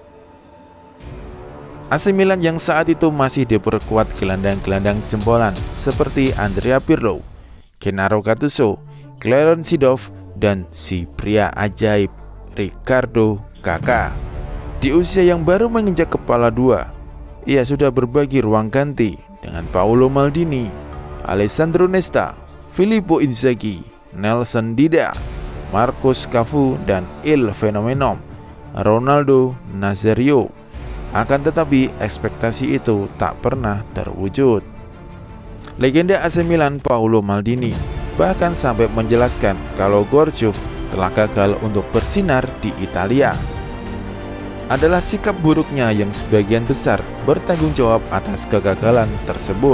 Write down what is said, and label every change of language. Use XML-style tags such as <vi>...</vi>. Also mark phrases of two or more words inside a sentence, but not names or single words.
<id>AC Milan yang saat itu masih diperkuat gelandang-gelandang jempolan seperti Andrea Pirlo, Gennaro Gattuso, Clarence Seedorf, dan si pria ajaib Ricardo Kakà. Di usia yang baru menginjak kepala 2, ia sudah berbagi ruang ganti dengan Paolo Maldini, Alessandro Nesta, Filippo Inzaghi, Nelson Dida, Marcos Cafu, dan Il Fenomeno Ronaldo Nazario. Akan tetapi ekspektasi itu tak pernah terwujud. Legenda AC Milan Paolo Maldini bahkan sampai menjelaskan kalau Gourcuff telah gagal untuk bersinar di Italia. Adalah sikap buruknya yang sebagian besar bertanggung jawab atas kegagalan tersebut.</id>